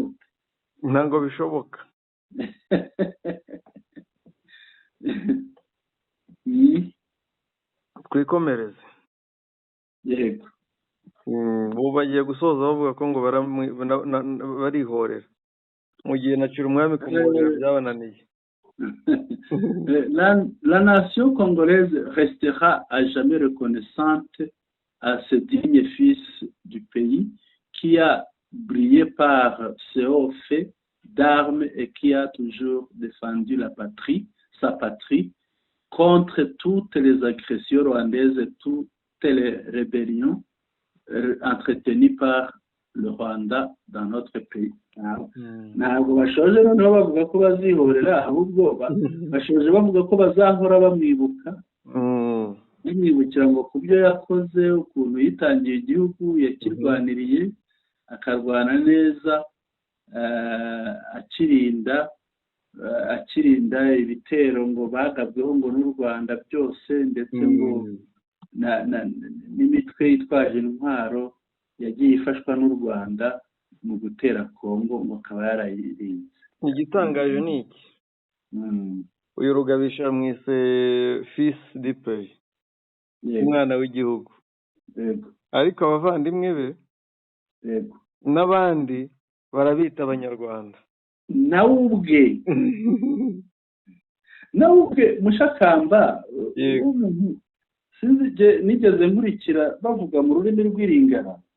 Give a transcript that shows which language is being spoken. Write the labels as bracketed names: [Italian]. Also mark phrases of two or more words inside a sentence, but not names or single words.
[Kinyarwanda] Ntabwo bishoboka. Twikomereze. Yego. Ubu bagiye gusoza bavuga ko ngo barihorera mu gihe nacira umwami kumurera byabananiye. [French] La nation congolaise restera à jamais reconnaissante à ce digne fils du pays qui a brillé par ses hauts faits d'armes et qui a toujours défendu sa patrie contre toutes les agressions rwandaises, toutes les rébellions entretenues par le Rwanda dans notre pays. [Kinyarwanda] Ntabwo bashoje noneho bavuga ko bazihorera, ahubwo bashoje bavuga ko bazahora bamwibuka, bamwibukira ngo ku byo yakoze, ukuntu yitangiye igihugu, yakirwaniriye akarwana neza, akirinda ibitero ngo bagabweho ngo n'u Rwanda byose, ndetse ngo n'imitwe yitwaje intwaro yagiye ifashwa n'u Rwanda mu gutera Kongo ngo akaba yarayirinze. Igitangaje ni iki? Uyu Rugabisha mwise [French] fils du pays, [Kinyarwanda] umwana w'igihugu, ariko abavandimwe be n'abandi barabita abanyarwanda. nawe ubwe Mushakamba nigeze nkurikira bavuga mu rurimi rw'Iringara,